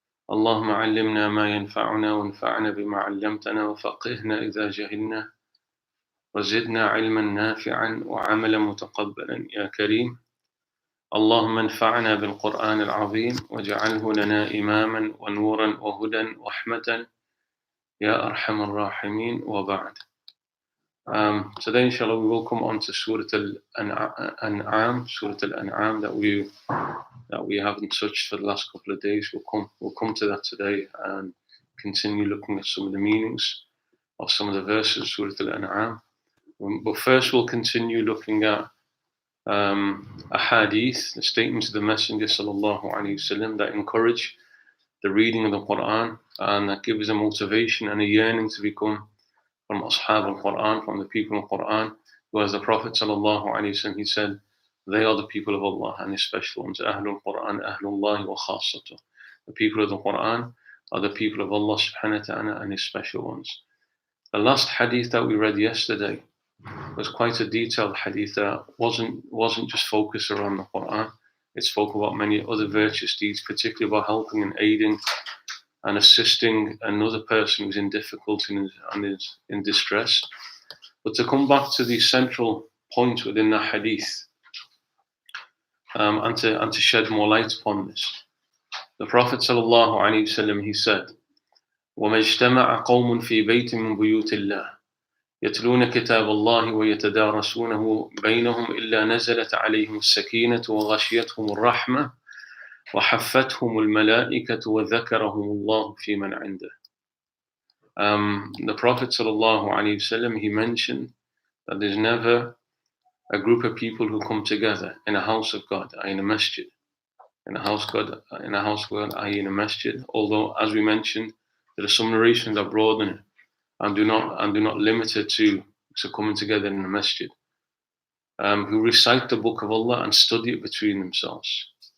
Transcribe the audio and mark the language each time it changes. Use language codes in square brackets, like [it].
[ar] اللهم علمنا ما ينفعنا وانفعنا بما علمتنا وفقهنا إذا جهلنا وزدنا علما نافعا وعملا متقبلا يا كريم اللهم انفعنا بالقرآن العظيم واجعله لنا إماما ونورا وهدى ورحمة يا أرحم الراحمين وبعد. [en] Today inshallah we will come on to Surah Al-An'am, Surah Al-An'am that we haven't touched for the last couple of days. We'll come to that today and continue looking at some of the meanings of some of the verses, Surah Al-An'am. But first we'll continue looking at a hadith, the statements of the Messenger sallallahu alaihi wasallam that encourage the reading of the Quran and that gives a motivation and a yearning to become from Ashab al-Quran, from the people of Quran, who as the Prophet sallallahu alaihi wasallam, he said, they are the people of Allah and His special ones. Ahlul Quran, Ahlullahi wa khassatuh. The people of the Quran are the people of Allah subhanahu wa ta'ala and His special ones. The last hadith that we read yesterday was quite a detailed hadith that wasn't just focused around the Quran. It spoke about many other virtuous deeds, particularly about helping and aiding and assisting another person who's in difficulty and is in distress. But to come back to the central point within the hadith and to shed more light upon this, the Prophet sallallahu alaihi wasallam, he said, [ar] وَمَا اجْتَمَعَ قَوْمٌ فِي بَيْتٍ مِّن بُيُوتِ اللَّهِ يتلون كتاب الله ويتدارسونه بينهم إلا نزلت عليهم السكينة وغشيتهم الرحمة وحفتهم الملائكة وذكرهم الله في من عنده. [en] The Prophet sallallahu alaihi wasallam, he mentioned that there's never a group of people who come together in a house of God, in a masjid, in a house of God, in a masjid. Although, as we mentioned, there are some narrations that broaden it and do not limit it to coming together in a masjid, who recite the book of Allah and study it between themselves.